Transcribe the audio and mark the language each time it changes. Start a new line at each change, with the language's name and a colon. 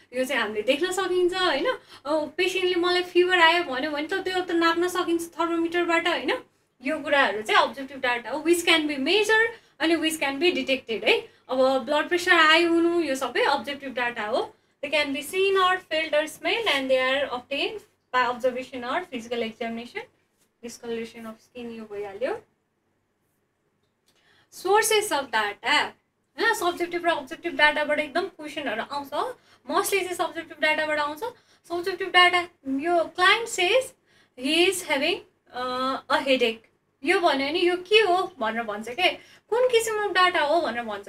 Nepali: यो चाहिँ हामीले देख्न सकिन्छ होइन। पेसेन्टले मलाई फिभर आयो भन्यो भने त त्यो त नाप्न सकिन्छ थर्मोमिटरबाट होइन। यो कुराहरू चाहिँ अब्जेक्टिभ डाटा हो,
English: which can be measured अनि which can be detected
Nepali: है। अब ब्लड प्रेसर हाई हुनु यो सबै अब्जेक्टिभ डाटा हो।
English: They can be seen or felt or smelled and they are obtained by observation or physical examination. Discoloration of skin
Nepali: यो भइहाल्यो।
English: Sources of data
Nepali: होइन, subjective र अब्जेक्टिभ डाटाबाट एकदम क्वेसनहरू आउँछ। मोस्टली चाहिँ सब्जेक्टिभ डाटाबाट आउँछ। सब्जेक्टिभ डाटा यो
English: client says he is having a headache,
Nepali: यो भन्यो भने यो के हो भनेर भन्छ के, कुन किसिमको डाटा हो भनेर भन्छ।